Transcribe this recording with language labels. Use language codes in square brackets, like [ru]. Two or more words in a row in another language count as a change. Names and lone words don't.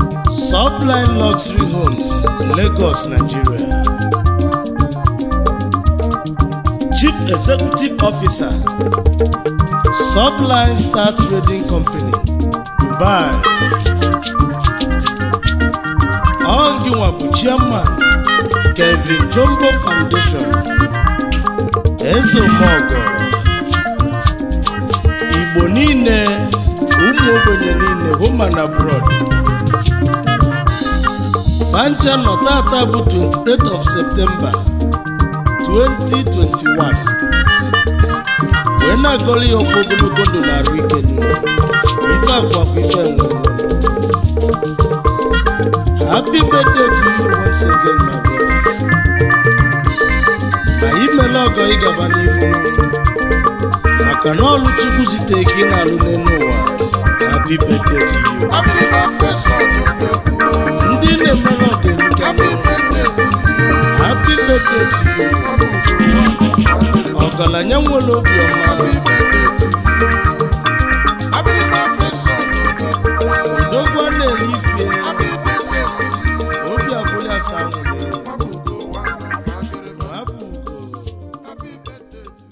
[en] Sublime Luxury Homes, Lagos, Nigeria. Chief Executive Officer, Sublime Star Trading Company, Dubai. [ig] Onginwa bụ Chairman, Kevin Jumbo Foundation, Ezomogo. Igbo niile, ụmụ ogbenye niile, [en] home and abroad. [ig] Fancha nọ tata bụ [en] twenty-eight of September, twenty twenty-one. [ig] Wee na-agọlụ ya ọfọ ogologo ndụ na arụ ike niile. Ife akwakwa ife enwe. [en] Happy birthday to you once again, my brother. [ig] Na imela ọgọ ị gaba n'iru. Maka na ọlụ Chukwu zite ka ị na-alụ n'elu ụwa. [en] Happy birthday to you. Happy birthday, son. [ig] Ndị na-emela ọgọ eruka. [en] Happy birthday to you. Happy birthday to you. [ig] Ọgaranya nwere obi ọma. [en] Happy birthday to you. Happy birthday, son. [ig] Odogwu a na-ele ifie. [en] Happy birthday to you. [ig] Obi abụghị asa nwere. [en] Happy birthday. [ig] Happy ugo. [en] Happy birthday to you.